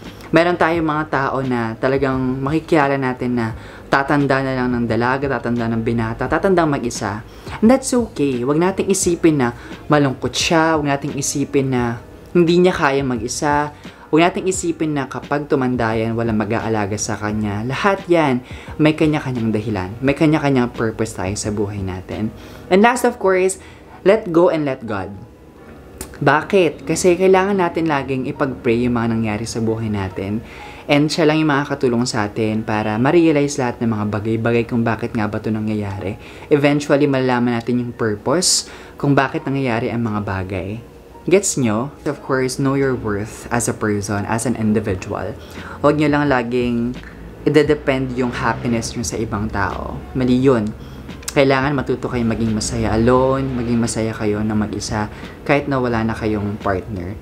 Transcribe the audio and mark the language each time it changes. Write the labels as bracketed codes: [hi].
[tl] Meron tayong mga tao na talagang makikilala natin na tatanda na lang ng dalaga, tatanda ng binata, tatandang mag-isa. [en] And that's okay. [tl] Huwag nating isipin na malungkot siya. Huwag nating isipin na hindi niya kaya mag-isa. Huwag nating isipin na kapag tumanda yan, walang mag-aalaga sa kanya. Lahat yan, may kanya-kanyang dahilan. May kanya-kanyang purpose tayo sa buhay natin. [en] And last, of course, let go and let God. [tl] Bakit? Kasi kailangan natin laging ipag-pray yung mga nangyari sa buhay natin. And siya lang yung makakatulong sa atin para ma-realize lahat ng mga bagay-bagay kung bakit nga ba ito nangyayari. Eventually, malalaman natin yung purpose kung bakit nangyayari ang mga bagay. Gets nyo? [en] Of course, know your worth as a person, as an individual. [tl] Huwag nyo lang laging ide-depend yung happiness nyo sa ibang tao. Mali yun. Kailangan matuto kayo maging masaya alone, maging masaya kayo na mag-isa, kahit na wala na kayong partner.